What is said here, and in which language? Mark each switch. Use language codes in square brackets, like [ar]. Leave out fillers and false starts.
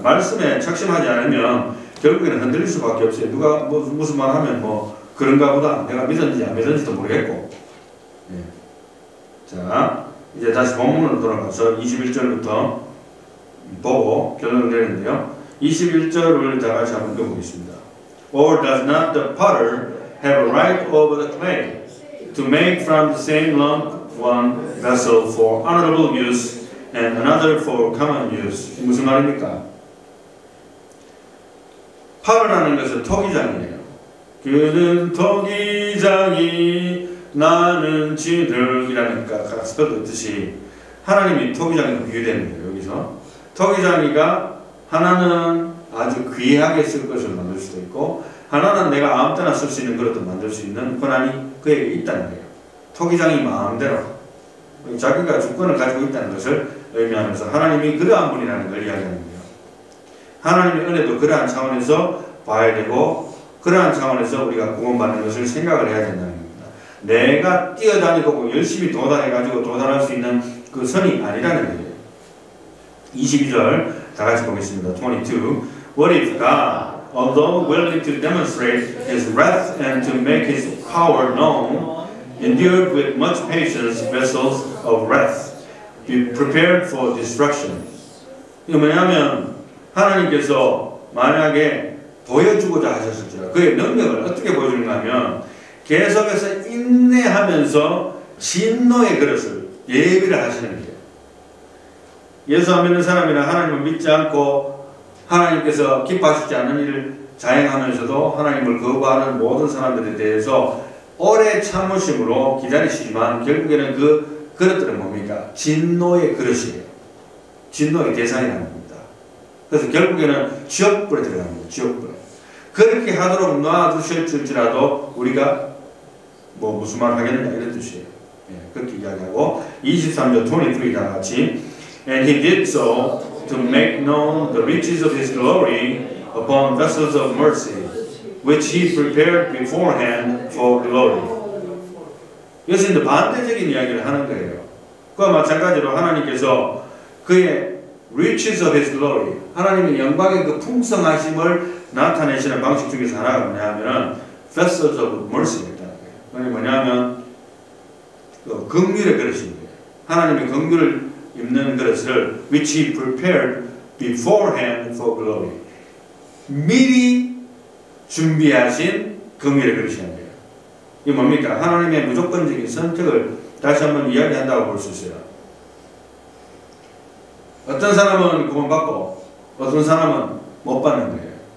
[ko] 말씀에 착심하지 않으면 결국에는 흔들릴 수밖에 없어요. 누가 무슨 말 하면 뭐 그런가 보다 내가 믿었는지 안 믿었는지도 모르겠고. 예. 자, 이제 다시 본문으로 돌아가서 21절부터 보고 결론을 내리는데요. 21절을 다 같이 한번 읽어보겠습니다. [en] Or does not the potter have a right over the clay to make from the same lump one vessel for honorable use and another for common use? [ko] 무슨 말입니까? 파르라는 것은 토기장이에요. 그는 토기장이 나는 진흙이라는 가스펠도 있듯이 하나님이 토기장이로 비유되는 거예요. 여기서 토기장이가 하나는 아주 귀하게 쓸 것을 만들 수도 있고 하나는 내가 아무 때나 쓸 수 있는 그릇도 만들 수 있는 권한이 그에게 있다는 거예요. 토기장이 마음대로 자기가 주권을 가지고 있다는 것을 의미하면서 하나님이 그러한 분이라는 걸 이야기하는 거예요. 하나님의 은혜도 그러한 차원에서 봐야 되고 그러한 차원에서 우리가 구원받는 것을 생각을 해야 된다는 겁니다. 내가 뛰어다니고 열심히 도달해가지고 도달할 수 있는 그 선이 아니라는 거예요. 22절 다 같이 보겠습니다. 22. [en] What if God, although willing to demonstrate His wrath and to make His power known, endured with much patience vessels of wrath, be prepared for destruction? [ko] 이거 뭐냐면 하나님께서 만약에 보여주고자 하셨을지라 그의 능력을 어떻게 보여주는가 하면 계속해서 인내하면서 진노의 그릇을 예비를 하시는 거예요. 예수 안 믿는 사람이나 하나님을 믿지 않고 하나님께서 기뻐하시지 않는 일을 자행하면서도 하나님을 거부하는 모든 사람들에 대해서 오래 참으심으로 기다리시지만 결국에는 그 그릇들은 뭡니까? 진노의 그릇이에요. 진노의 대상이라는 겁니다. 그래서 결국에는 지옥불에 들어가는 거예요. 지옥불에. 그렇게 하도록 놔두실지라도 우리가 뭐 무슨 말을 하겠느냐 이런 뜻이에요. 예, 그렇게 이야기하고 23절 23 다 같이 [en] And he did so to make known the riches of his glory upon vessels of mercy, which he prepared beforehand for glory. [ko] 이것은 이제 반대적인 이야기를 하는 거예요. 그와 마찬가지로 하나님께서 그의 [en] riches of his glory, [ko] 하나님의 영광의 그 풍성하심을 나타내시는 방식 중에서 하나가 뭐냐면 [en] vessels of mercy [ko] 가 있다는 거예요. 그게 뭐냐면 그 긍휼의 그릇인 거예요. 하나님의 긍휼을 입는 그릇을 [en] which he prepared beforehand for glory. [ko] 미리 준비하신 긍휼의 그릇이라는 거예요. 이게 뭡니까? 하나님의 무조건적인 선택을 다시 한번 이야기한다고 볼 수 있어요. 어떤 사람은 구원받고 어떤 사람은 못 받는 거예요.